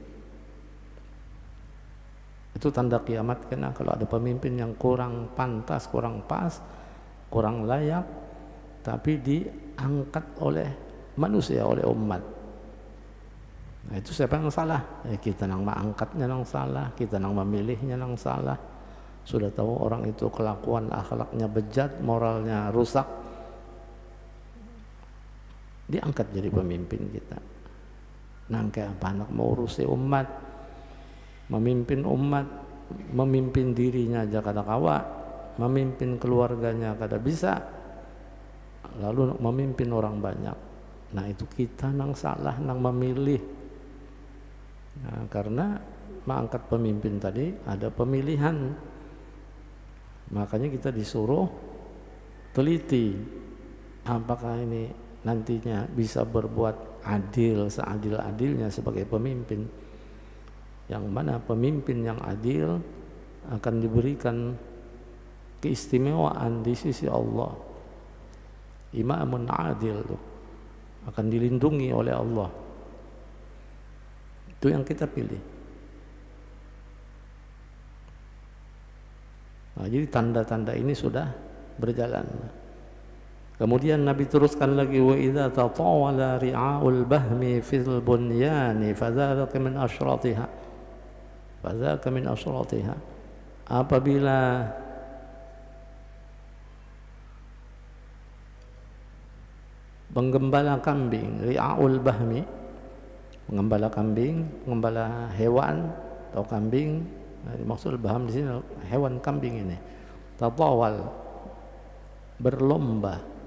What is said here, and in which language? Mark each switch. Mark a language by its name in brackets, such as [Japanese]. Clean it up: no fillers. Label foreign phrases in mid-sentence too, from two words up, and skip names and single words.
[Indonesian] Itu tanda kiamat, karena kalau ada pemimpin yang kurang pantas, kurang pas, kurang layak, tapi diangkat oleh manusia, oleh umat. Nah, itu siapa yang salah? Ya, [Banjar] kita nang mengangkatnya nang salah, kita nang memilihnya nang salah. [Indonesian] Sudah tahu orang itu kelakuan akhlaknya bejat, moralnya rusak, diangkat jadi pemimpin kita. [Banjar] Nang kayak apa anak mau urusi umat, memimpin umat, memimpin dirinya aja kada kawa, memimpin keluarganya kada bisa, lalu memimpin orang banyak. Nah, itu kita nang salah, nang memilih. [Indonesian] Nah, karena mengangkat pemimpin tadi ada pemilihan. Makanya kita disuruh teliti apakah ini nantinya bisa berbuat adil seadil-adilnya sebagai pemimpin. Yang mana pemimpin yang adil akan diberikan keistimewaan di sisi Allah. [Arabic] إمام عادل [Indonesian] akan dilindungi oleh Allah. Itu yang kita pilih. Nah, jadi tanda-tanda ini sudah berjalan. Kemudian Nabi teruskan lagi, [Arabic] وإذا تطاول رعاء البهم في البنيان فذلك من أشراطها. فذاك من أشراطها. [Indonesian] Apabila penggembala kambing, [Arabic] رعاء البهم, [Indonesian] penggembala kambing, penggembala hewan atau kambing, dimaksud baham di sini hewan kambing ini, tatawal, berlomba.